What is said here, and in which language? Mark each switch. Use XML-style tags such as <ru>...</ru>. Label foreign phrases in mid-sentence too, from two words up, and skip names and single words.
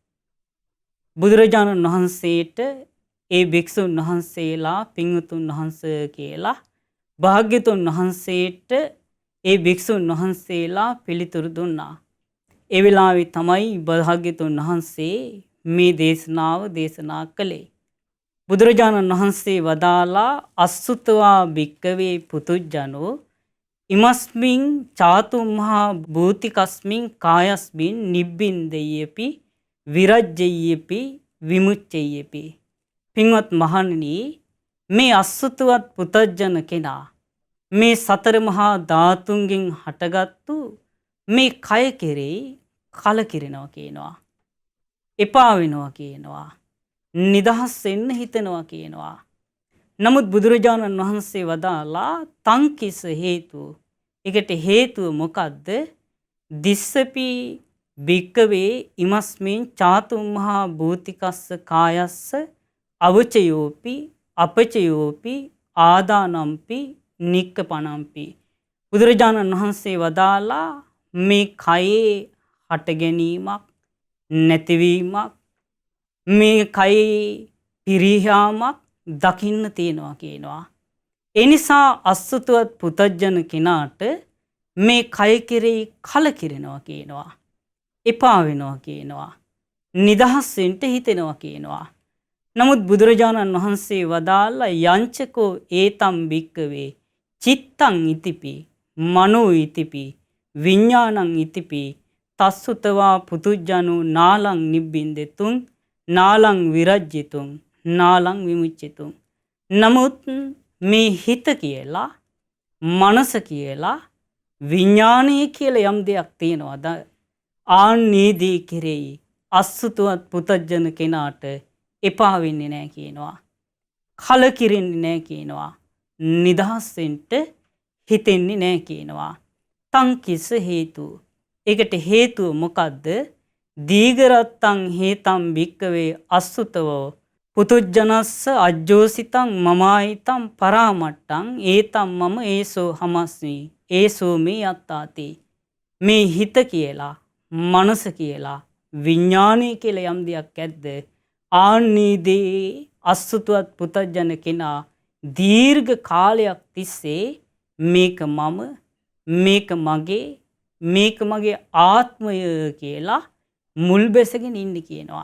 <si>බුදුරජාණන් වහන්සේට ඒ භික්ෂුන් වහන්සේලා පින්වතුන් වහන්සේ කියලා භාග්‍යතුන් වහන්සේට ඒ භික්ෂුන් වහන්සේලා පිළිතුරු දුන්නා. ඒ වෙලාවේ තමයි භාග්‍යතුන් වහන්සේ මේ දේශනාව දේශනා කළේ. බුදුරජාණන් වහන්සේ වදාලා</si> <pi>අස්සුතවා භික්කවේ පුතුජ්ජනෝ ඉමස්මින් චාතුම්හා භූතිකස්මින් කායස්මින් නිබ්බින්දයේපි විරජ්ජයේපි විමුච්චයේපි.</pi> <si>පින්වත් මහණනි, මේ අස්සුතවත් පුතජන කෙනා මේ සතර මහා ධාතුන්ගෙන් හටගත්තු මේ කය කෙරෙහි කලකිරෙනවා කියනවා. එපා වෙනවා කියනවා. නිදහස් වෙන්න හිතනවා කියනවා. නමුත් බුදුරජාණන් වහන්සේ වදාලා</si> <pi>තංකිස හේතු.</pi> <si>ඒකට හේතුව මොකද්ද?</si> <pi>දිස්සපි භික්කවේ ඉමස්මින් චාතුම්මහා භූතිකස්ස කායස්ස අවචයෝපි අපචයෝපි ආදානම්පි නික්කපණම්පි.</pi> <si>බුදුරජාණන් වහන්සේ වදාලා මේ කයේ හට ගැනීමක් නැතිවීමක් මේ කයේ පිරිහාමක් දකින්න තියෙනවා කියනවා. ඒ නිසා අසුතවත් පුතජන කෙනාට මේ කය කෙරෙහි කලකිරෙනවා කියනවා. එපා වෙනවා කියනවා. නිදහස් වෙන්න හිතෙනවා කියනවා. නමුත් බුදුරජාණන් වහන්සේ වදාලා</si> <pi>යංචකෝ ඒතම් භික්කවේ චිත්තං ඉතිපි මනෝ ඉතිපි විඥානං ඉතිපි තස්සුතවා පුතුජ්ජනෝ නාලං නිබ්බින්දෙතුං නාලං විරජ්ජිතුං නාලං විමුච්චිතුං.</pi> <si>නමුත් මේ හිත කියලා මනස කියලා විඥානය කියලා යම් දෙයක් තියෙනවද? ආන්නේදී කෙරෙහි අසුතවත් පුතජන කෙනාට එපා වෙන්නේ නැහැ කියනවා. කලකිරෙන්නේ නැහැ කියනවා. නිදහස් වෙන්න හිතෙන්නේ නැහැ කියනවා.</si> <pi>තංකිස හේතු.</pi> <si>ඒකට හේතුව මොකද්ද?</si> <pi>දීගරත්තං හේතම් භික්කවේ අසුතවෝ පුතුජනස්ස අජ්ජෝසිතං මමායිතං පරාමට්ටං ඒතම් මම ඒසෝ හමස්මි ඒසෝ මේ යත්තාති.</pi> <si>මේ හිත කියලා මනස කියලා විඥානය කියලා යම් දෙයක් ඇද්ද? ආන්නේදී අසුතවත් පුතජන කෙනා දීර්ඝ කාලයක් තිස්සේ මේක මම, මේක මගේ, මේක මගේ ආත්මය කියලා මුල් බැසගෙන ඉන්න කියනවා.</si>